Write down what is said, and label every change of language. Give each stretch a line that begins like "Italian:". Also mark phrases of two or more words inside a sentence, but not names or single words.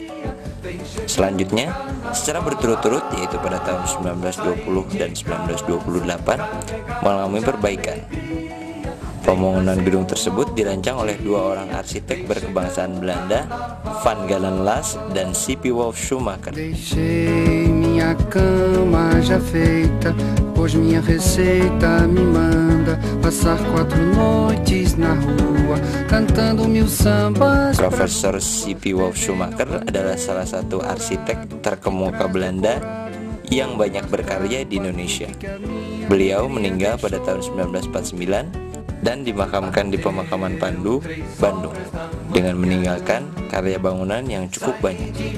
Indonesian: Selanjutnya, secara berturut-turut yaitu pada tahun 1920 dan 1928 mengalami perbaikan. Pembangunan gedung tersebut dirancang oleh dua orang arsitek berkebangsaan Belanda, Van Galen Las dan C.P. Wolf Schumacher.
Portuguese: Minha cama já feita, pois minha receita me manda passar 4 noites na rua, cantando mil sambas.
Indonesian: Profesor C.P. Wolf Schumacher adalah salah satu arsitek terkemuka Belanda yang banyak berkarya di Indonesia. Beliau meninggal pada tahun 1949 dan dimakamkan di Pemakaman Pandu, Bandung, dengan meninggalkan karya bangunan yang cukup banyak.